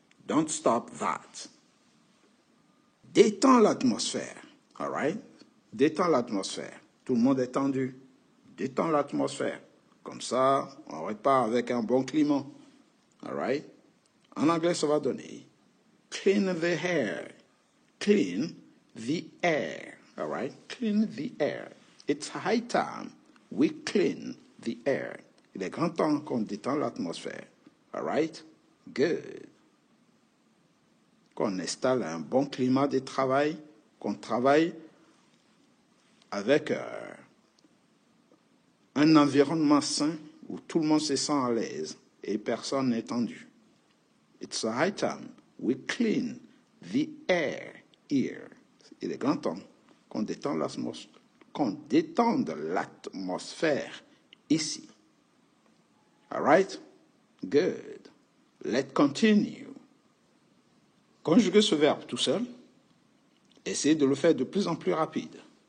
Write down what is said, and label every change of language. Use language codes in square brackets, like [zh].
[en] Don't stop that. [fr] Détends l'atmosphère. [en] All right? [fr] Détends l'atmosphère. Tout le monde est tendu. Détends l'atmosphère. Comme ça, on repart avec un bon climat. [en] All right? [fr] En anglais, ça va donner [en] clean the hair. Clean the air. All right? Clean the air. It's high time we clean the air. [fr] Il est grand temps qu'on détend l'atmosphère. [en] All right? Good. [fr] Qu'on installe un bon climat de travail, qu'on travaille avec un environnement sain où tout le monde se sent à l'aise et personne n'est tendu. [en] It's a high time we clean the air here. [fr] Il est grand temps qu'on détende l'atmosphère ici. [en] All right? Good. Let's continue. [fr] Conjuguez ce verbe tout seul. Essayez de le faire de plus en plus rapide.